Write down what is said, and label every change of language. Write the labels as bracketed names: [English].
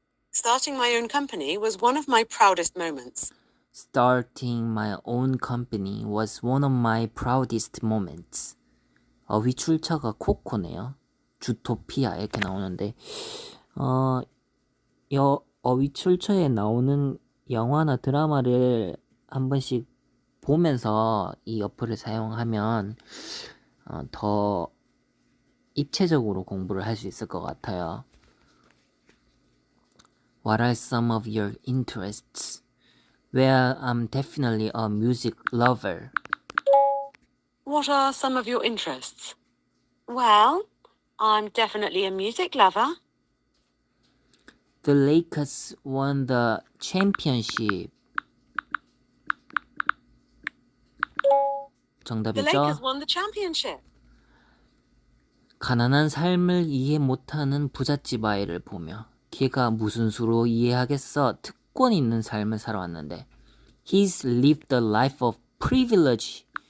[English] Starting my own company was one of my proudest moments. Starting my own company was one of my proudest moments. [Korean] 위출처가 코코네요. 주토피아 이렇게 나오는데 어휘출처에 나오는 영화나 드라마를 한 번씩 보면서 이 어플을 사용하면 더 입체적으로 공부를 할 수 있을 것 같아요. [English] What are some of your interests? Well, I'm definitely a music lover. What are some of your interests? Well, I'm definitely a music lover. The Lakers won the championship. The [Korean] 정답이죠? [English] Lakers won the championship. [Korean] 가난한 삶을 이해 못하는 부잣집 아이를 보며 걔가 무슨 수로 이해하겠어? 특권 있는 삶을 살아왔는데 [English] He's lived the life of privilege.